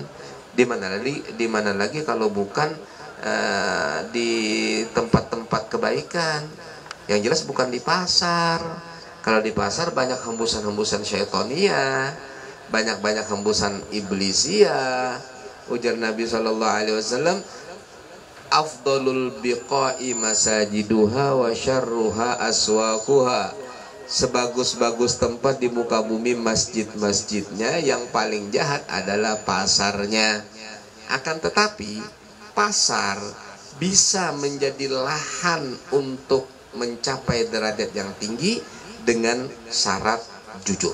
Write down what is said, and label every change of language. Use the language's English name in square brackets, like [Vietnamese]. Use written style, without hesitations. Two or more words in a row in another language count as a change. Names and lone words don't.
[Indonesian] Di mana lagi kalau bukan di tempat-tempat kebaikan? Yang jelas bukan di pasar. Kalau di pasar banyak hembusan-hembusan syaitonia, banyak hembusan iblisia. Ujar Nabi SAW, [Arabic] أفضل البقاع مساجدها وشرها أسواقها. [Indonesian] Sebagus-bagus tempat di muka bumi masjid-masjidnya, yang paling jahat adalah pasarnya. Akan tetapi pasar bisa menjadi lahan untuk mencapai derajat yang tinggi dengan syarat jujur.